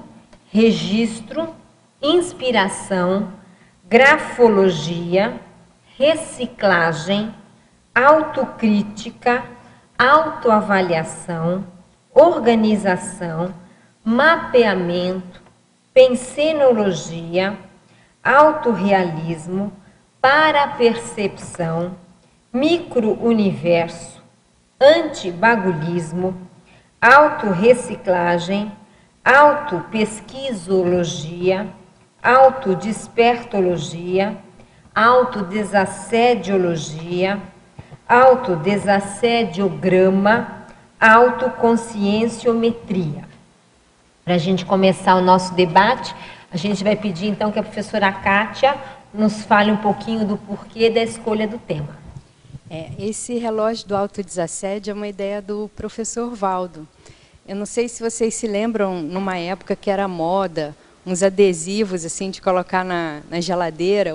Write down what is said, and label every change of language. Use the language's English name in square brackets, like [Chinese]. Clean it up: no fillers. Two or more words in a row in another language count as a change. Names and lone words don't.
[Portuguese] registro, inspiração, grafologia, reciclagem, autocrítica, autoavaliação, organização, mapeamento, pensenologia, autorrealismo, parapercepção, micro-universo, antibagulismo, autorreciclagem, autopesquisologia, autodespertologia, autodesassediologia, autodesassediograma, autoconscienciometria. Para a gente começar o nosso debate, a gente vai pedir então que a professora Kátia nos fale um pouquinho do porquê da escolha do tema. Esse relógio do autodesassédio é uma ideia do professor Valdo. Eu não sei se vocês se lembram, numa época que era moda, uns adesivos assim de colocar na geladeira.